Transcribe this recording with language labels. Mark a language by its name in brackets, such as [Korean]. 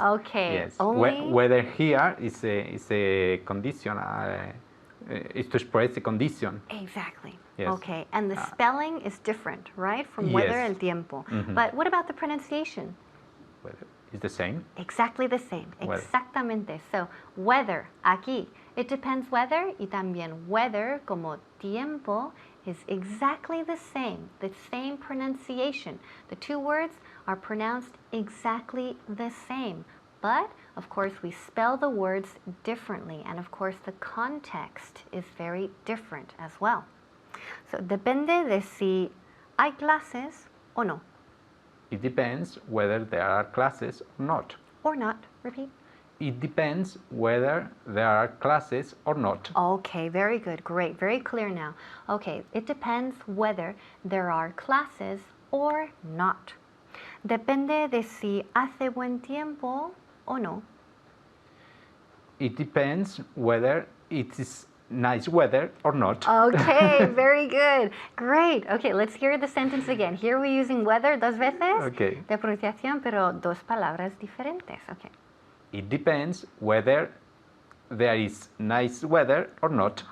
[English] Okay, Yes. only- Whether here is a condition, is to express a condition. Exactly. Yes. Okay, and the spelling is different, right, from whether Yes. [Spanish] el tiempo. Mhm. [English] But what about the pronunciation? Whether is the same. Exactly the same. Whether. [Spanish] Exactamente. [English] So, whether, aquí, it depends whether, [Spanish] y también [English] whether, [Spanish] como tiempo, [English] is exactly the same pronunciation. The two words are pronounced exactly the same. But, of course, we spell the words differently. And, of course, the context is very different as well. [Spanish] So, depende de si hay clases o no. [English] It depends whether there are classes or not. Or not. Repeat. It depends whether there are classes or not. Okay, very good. Great. Very clear now. Okay, it depends whether there are classes or not. [Spanish] Depende de si hace buen tiempo o no. [English] It depends whether it is nice weather or not. Okay, very good. Great. Okay, let's hear the sentence again. Here we're using weather [Spanish] dos veces [English] Okay. [Spanish] de pronunciación, pero dos palabras diferentes. Okay. [English] It depends whether there is nice weather or not.